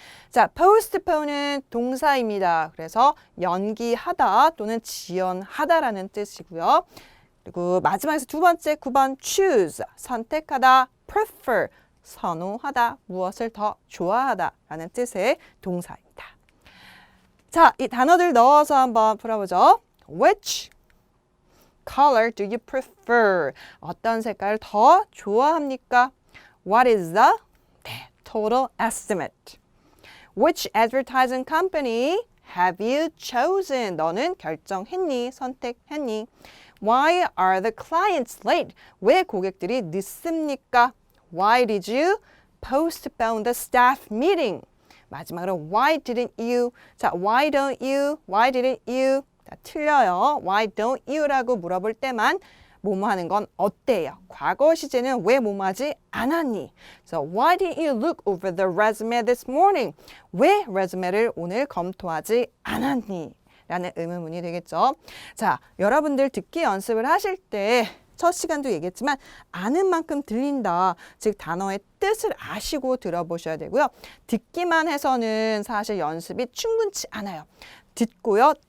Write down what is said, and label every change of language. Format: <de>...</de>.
<ko>자, postpone은 동사입니다. 그래서 연기하다 또는 지연하다라는 뜻이고요. 그리고 마지막에서 두 번째 9번 choose, 선택하다, prefer, 선호하다, 무엇을 더 좋아하다라는 뜻의 동사입니다. 자, 이 단어들 넣어서 한번 풀어보죠.</ko> <en>which color do you prefer?</en> <ko>어떤 색깔을 더 좋아합니까?</ko> <en>What is the total estimate? Which advertising company have you chosen?</en> <ko>너는 결정했니? 선택했니?</ko> <en>Why are the clients late?</en> <ko>왜 고객들이 늦습니까?</ko> <en>Why did you postpone the staff meeting?</en> <ko>마지막으로</ko> <en>why didn't you? 자, why don't you? Why didn't you?</en> <ko>자, 틀려요.</ko> <en>Why don't you?</en> <ko>라고 물어볼 때만 뭐뭐 하는 건 어때요? 과거 시제는 왜 뭐뭐 하지 않았니?</ko> <en>So why didn't you look over the resume this morning?</en> <ko>왜 resume를 오늘 검토하지 않았니? 라는 의문문이 되겠죠. 자, 여러분들 듣기 연습을 하실 때 첫 시간도 얘기했지만 아는 만큼 들린다. 즉 단어의 뜻을 아시고 들어보셔야 되고요. 듣기만 해서는 사실 연습이 충분치 않아요. 듣고요.</ko>